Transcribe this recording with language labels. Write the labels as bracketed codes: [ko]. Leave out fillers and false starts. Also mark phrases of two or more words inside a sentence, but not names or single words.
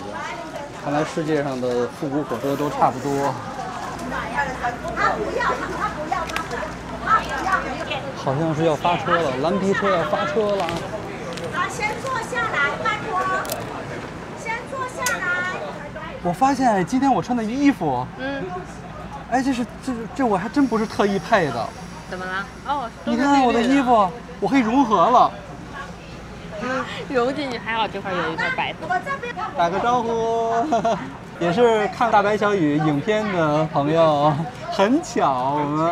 [zh] 看來世界上的復古火車都差不多。好像是要發車了，藍皮車要發車了。好，先坐下來，拜托，先坐下來。我发现今天我穿的衣服，哎，这我还真不是特意配的。怎么了？哦，你看我的衣服，我可以融合了。融进去，还好这块有一块白色。打个招呼，也是看《大白小雨》影片的朋友，很巧，我们